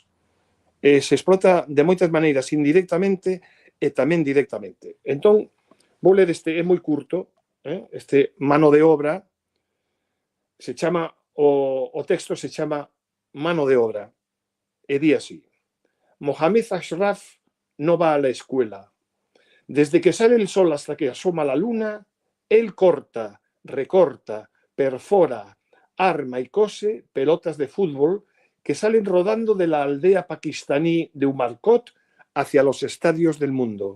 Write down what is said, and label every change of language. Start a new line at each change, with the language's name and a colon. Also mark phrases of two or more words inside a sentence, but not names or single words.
Galician: Se explota de moitas maneiras, indirectamente e tamén directamente. Entón, vou ler este, é moi curto, este mano de obra, se chama, o texto se chama Mano de obra, e di así:
Spanish: Mohamed Ashraf no va a la escuela. Desde que sale el sol hasta que asoma la luna, él corta, recorta, perfora, arma y cose pelotas de fútbol que salen rodando de la aldea pakistaní de Umarkot hacia los estadios del mundo.